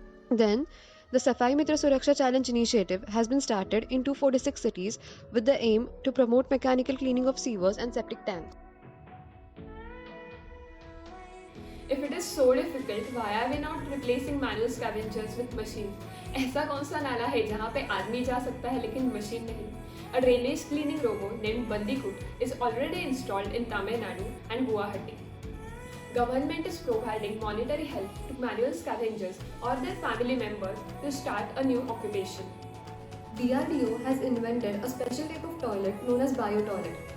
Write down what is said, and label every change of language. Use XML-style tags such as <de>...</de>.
<en>Then, the Safai Mitra Suraksha Challenge initiative has been started in 246 cities with the aim to promote mechanical cleaning of sewers and septic tanks. If it is so difficult, why are we not replacing manual scavengers with machines?</en> <hi>ऐसा कौन सा नाला है जहाँ पे आदमी जा सकता है लेकिन मशीन नहीं?</hi> <en>A drainage cleaning robot named Bandikut is already installed in Tamil Nadu and Guwahati. Government is providing monetary help to manual scavengers or their family members to start a new occupation. DRDO has invented a special type of toilet known as biotoilet.</en>